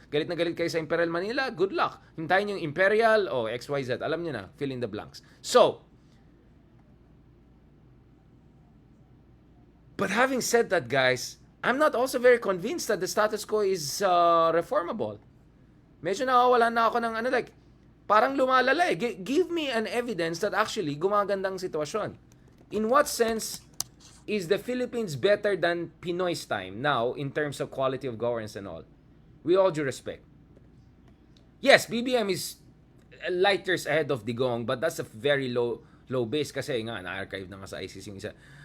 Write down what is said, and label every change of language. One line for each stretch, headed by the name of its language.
Filipino: Galit na galit kayo sa Imperial Manila, good luck. Hintayin yung Imperial o XYZ, alam nyo na, fill in the blanks.
English: So, but having said that guys, I'm not also very convinced that the status quo is reformable.
Filipino: Medyo nakawala na ako ng ano like, parang lumalala eh.
English: Give me an evidence that actually
Filipino: gumagandang sitwasyon.
English: In what sense is the Philippines better than Pinoy's time now in terms of quality of governance and all? With all due respect. Yes, BBM is light years ahead of Digong, but that's a very low base
Filipino: kasi nga na-archive na nga sa ICC yung isa.